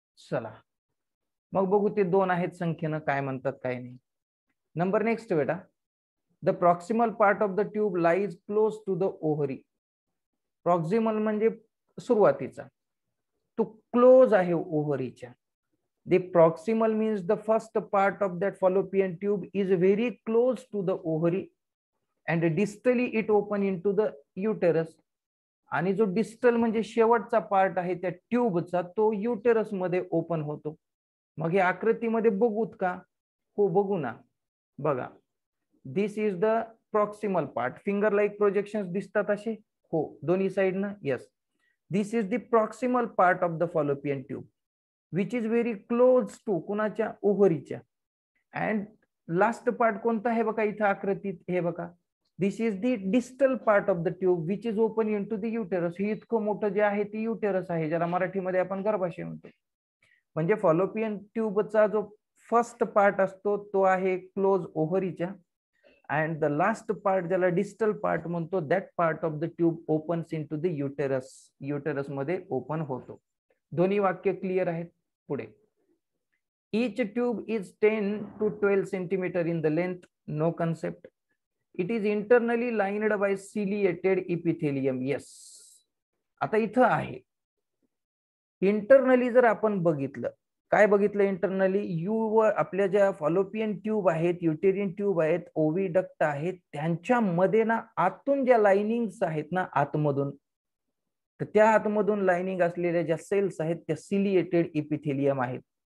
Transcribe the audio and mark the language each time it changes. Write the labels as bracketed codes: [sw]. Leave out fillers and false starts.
[mr] चला मग बघू ते दोन आहेत संख्येनं काय म्हणतात काय नाही. नंबर नेक्स्ट बेटा. [en] The proximal part of the tube lies close to the ovary. [mr] Proximal म्हणजे सुरुवातीचा, तो क्लोज आहे ओव्हरीच्या. [en] The proximal means the first part of that fallopian tube is very close to the ovary, and distally it open into the uterus. [mr] आणि जो distal म्हणजे शेवटचा part आहे त्या ट्यूबचा, तो युटेरस मध्ये ओपन होतो. मग हे आकृतीमध्ये बघूत का? हो बघू ना. बघा, [en] This is the proximal part. [mr] Finger like projections दिसतात असे, हो दोन्ही साइडनं. [en] yes, this is the proximal part of the fallopian tube which is very close to [mr] कुणाच्या, ओव्हरीच्या. अँड लास्ट पार्ट कोणता आहे बघा इथं आकृतीत, हे बघा, [en] This is the distal part of the tube which is open into the uterus. [mr] हे इतकं मोठं जे आहे ते युटेरस आहे, ज्याला मराठीमध्ये आपण गर्भाशय म्हणतो. म्हणजे फॉलोपियन ट्यूबचा जो फर्स्ट पार्ट असतो तो आहे close ओव्हरीच्या, and the last part ज्याला डिस्टल पार्ट म्हणतो, [en] That part of the tube opens into the uterus. [mr] Uterus मध्ये ओपन होतो. दोन्ही वाक्य क्लिअर आहेत. पुढे. [en] Each tube is 10 to 12 centimeter in the length. No concept. It is internally lined by ciliated epithelium. [mr] Yes. आता इथं आहे internally. जर आपण बघितलं, काय बघितलं इंटरनली, वर आपल्या ज्या फॉलोपियन ट्यूब आहेत, युटेरियन ट्यूब आहेत, ओव्हिडक्ट आहेत, त्यांच्यामध्ये ना आतून ज्या लाइनिंग्स आहेत ना आतमधून, तर त्या आतमधून लाइनिंग असलेल्या ज्या सेल्स आहेत त्या सिलिएटेड इपिथेलियम आहेत.